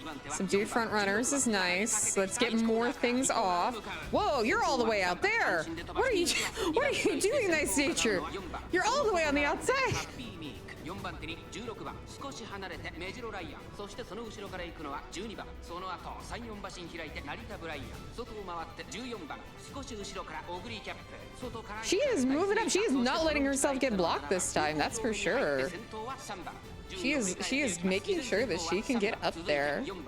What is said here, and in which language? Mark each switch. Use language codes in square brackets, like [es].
[en] Subdued front runners is nice. Let's get more things off. Whoa, you're all the way out there. What are you doing, Nice Nature? You're all the way on the outside. [ja] 4番手に16番少し離れてメジロライアン、そしてその後ろから行くのは12番、その後3、4馬身開いて成田ブライアン、外を回って14番少し後ろからオグリーキャップ、外から [en] She is moving up. She is not letting herself get blocked this time. That's for sure. She is making sure that she can get up there.